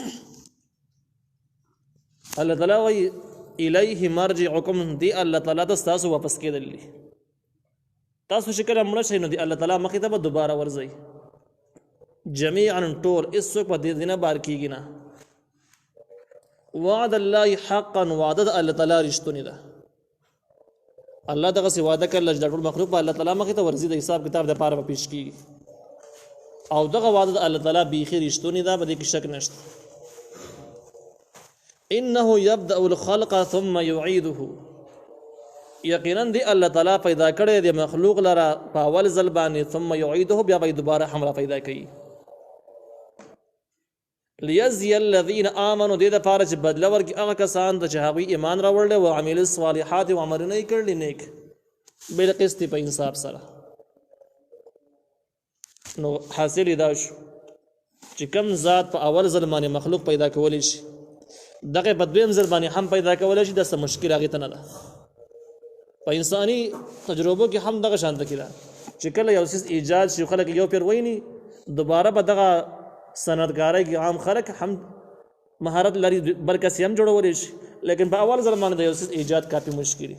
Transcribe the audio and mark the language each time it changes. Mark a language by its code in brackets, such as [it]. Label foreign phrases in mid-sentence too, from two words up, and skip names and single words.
[ps] الله تعالی وی [ar] الیه مرجعکم، [ps] دی الله تعالی تاسو واپس کېدل دي. تاسو چې کله مړه شئ نو دی الله تعالی مخې ته به دوباره ورځئ جميعا ټول، هېڅوک په دې نه بار کېږي نه. [ar] وعد الله حقا، [ps] وعده د الله تعالی رښتونې ده. الله دغسې وعده کړله چې دا ټول مخلوق به الله تعالی مخې ته ورځي د حساب کتاب دپاره به پیش کېږي او دغه وعده د الله تعالی بیخي رښتونې ده، په دې کې شک نشته. [ar] انه يبدأ الخلق ثم يعيده، [ps] یقینا دی الله تعالی پیدا کړی دی مخلوق لره په اول ځل باندې، [ar] ثم يعيده، [ps] بیا به دوباره هم را پیدا کوي. [ar] ليجزي الذين آمنوا، [ps] دې دپاره چې بدله ورکړي هغه کسان ته چې هغوی ایمان راوړلی او [ar] عملوا الصالحات [ps] او عملونه یې کړلي نیک بالقسط، په انصاف سره. نو حاصل یې دا شو چې کوم ذات په اول ځل باندې مخلوق پیدا کولی شي دغه په دویم ځل باندې هم پیدا کولی شي، داسې مشکل هغې ته نه ده. په انساني تجربو کې هم دغه شانته کې ده چې کله یو څیز ایجاد شي خلک یو پیر ویني، دوباره به دغه صنعتګارۍ کې عام خلک هم مهارت لري بل کس هم جوړولی شي، لیکن په اول ځل باندې د یو څیز ایجاد کافي مشکل دي.